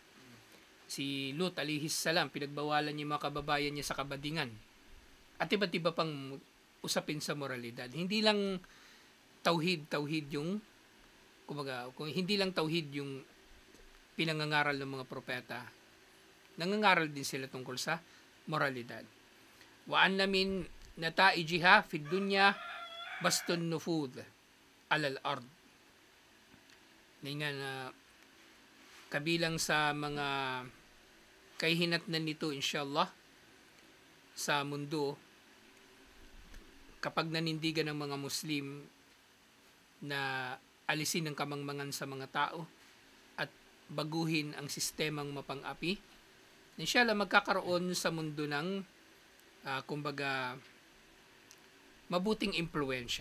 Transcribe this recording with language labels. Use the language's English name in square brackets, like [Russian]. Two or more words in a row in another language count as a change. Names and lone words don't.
[Filipino] Si Lut [Arabic] عليه السلام, [Filipino] pinagbawalan niya yung mga kababayan niya sa kabadingan. At iba't iba pang usapin sa moralidad. Hindi lang tauhid yung kung hindi lang tauhid yung pinangangaral ng mga propeta, nangangaral din sila tungkol sa moralidad. [Arabic] وأن من نتائجها في الدنيا بسط النفوذ على الأرض. [Filipino] Ngayon na kabilang sa mga kahihinatnan nito inshallah sa mundo, kapag nanindigan ng mga Muslim na alisin ang kamangmangan sa mga tao at baguhin ang sistemang mapang-api, inshallah magkakaroon sa mundo ng kumbaga mabuting impluwensya.